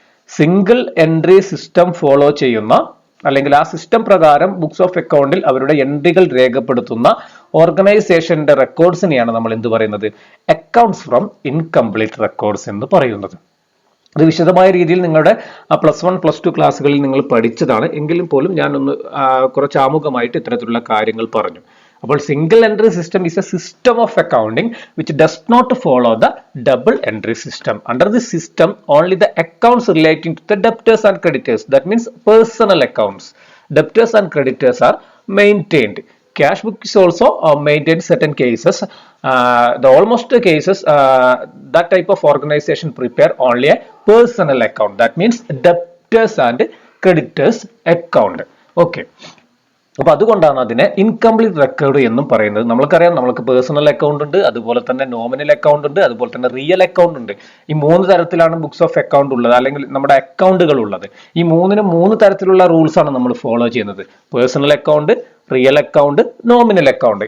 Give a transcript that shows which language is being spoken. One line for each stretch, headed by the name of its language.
Malayalam: Single entry system follow ചെയ്യുന്ന അല്ലെങ്കിൽ ആ സിസ്റ്റം പ്രകാരം ബുക്സ് ഓഫ് അക്കൗണ്ടിൽ അവരുടെ എൻട്രികൾ രേഖപ്പെടുത്തുന്ന ഓർഗനൈസേഷന്റെ റെക്കോർഡ്സിനെയാണ് നമ്മൾ എന്ത് പറയുന്നത്, അക്കൗണ്ട്സ് ഫ്രം ഇൻകംപ്ലീറ്റ് റെക്കോർഡ്സ് എന്ന് പറയുന്നത്. ഇത് വിശദമായ രീതിയിൽ നിങ്ങളുടെ +1 +2 ക്ലാസ്സുകളിൽ നിങ്ങൾ പഠിച്ചതാണ്. എങ്കിലും പോലും ഞാനൊന്ന് കുറച്ച് ആമുഖമായിട്ട് ഇത്തരത്തിലുള്ള കാര്യങ്ങൾ പറഞ്ഞു.
English: അപ്പോൾ single entry system is a system of accounting which does not follow the double entry system. Under this system, only the accounts relating to the debtors and creditors, that means personal accounts, debtors and creditors are maintained. Cash book is also maintained in certain cases. The almost cases that type of organization prepare only a personal account, that means debtors and creditors account. Okay.
Malayalam: അപ്പൊ അതുകൊണ്ടാണ് അതിനെ incomplete record എന്നും പറയുന്നത്. നമ്മൾക്കറിയാം, നമ്മൾക്ക് personal account ഉണ്ട്, അതുപോലെ തന്നെ നോമിനൽ അക്കൗണ്ട് ഉണ്ട്, അതുപോലെ തന്നെ റിയൽ അക്കൗണ്ട് ഉണ്ട്. ഈ 3 തരത്തിലാണ് ബുക്സ് ഓഫ് അക്കൗണ്ട് ഉള്ളത്, അല്ലെങ്കിൽ നമ്മുടെ അക്കൗണ്ടുകൾ ഉള്ളത്. ഈ 3 തരത്തിലുള്ള റൂൾസ് ആണ് നമ്മൾ ഫോളോ ചെയ്യുന്നത്. Personal account, real account, nominal account.